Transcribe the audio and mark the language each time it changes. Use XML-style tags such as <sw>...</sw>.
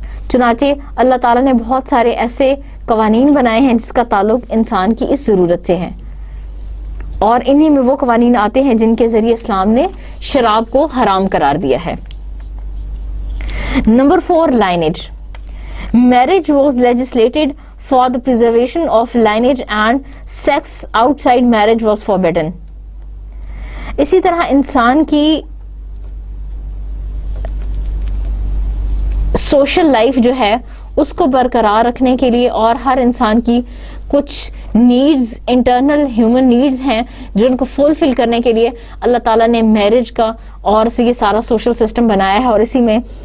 <ur>چنانچہ اللہ تعالیٰ نے بہت سارے ایسے قوانین بنائے ہیں جس کا تعلق انسان کی اس ضرورت سے ہے، اور انہی میں وہ قوانین آتے ہیں جن کے ذریعے اسلام نے شراب کو حرام قرار دیا ہے۔ Number 4 لائنیج.</ur> <en>Marriage was legislated for the preservation of lineage and sex outside marriage was forbidden.</en> <ur>اسی طرح انسان کی سوشل لائف جو ہے اس کو برقرار رکھنے کے لیے اور ہر انسان کی کچھ نیڈز، انٹرنل ہیومن نیڈز ہیں جن کو فلفل کرنے کے لیے اللہ تعالیٰ نے میرج کا اور یہ سارا سوشل سسٹم بنایا ہے، اور اسی میں</ur>